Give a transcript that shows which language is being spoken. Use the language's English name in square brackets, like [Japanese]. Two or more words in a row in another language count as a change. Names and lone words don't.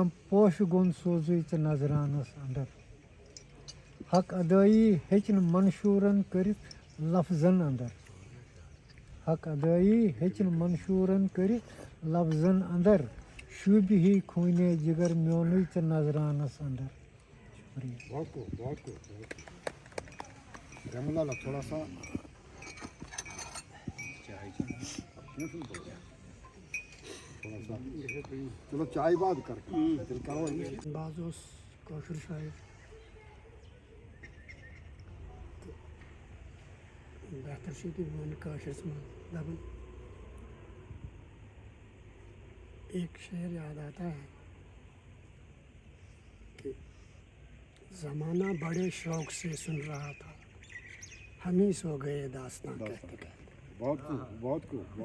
[Kashmiri] پوشہٕ گوٚن سوزُے ژٕ نظرانس اندر حق ادٲیی ہیٚچ نہٕ منشوٗرن کٔرِتھ لفظن اندر حق ادٲیی ہیٚچ نہٕ منشوٗرن کٔرِتھ لفظن اندر شوٗبہِ ہی خوٗنے جگر میونُے ژٕ نظرانس اندر شُکریہ [Urdu] بہت رحم اللہ تھوڑا سا چلو چائے باد کر [Kashmiri] بعض اوس کٲشُر شاعر تہٕ بہتر چھُ کہِ بہٕ وَنہٕ کٲشرِس منٛز دَپان [Urdu] ایک شعر یاد آتا ہے کہ زمانہ بڑے شوق سے سن رہا تھا ہم ہی سو گئے داستان کہتے کہتے بہت کو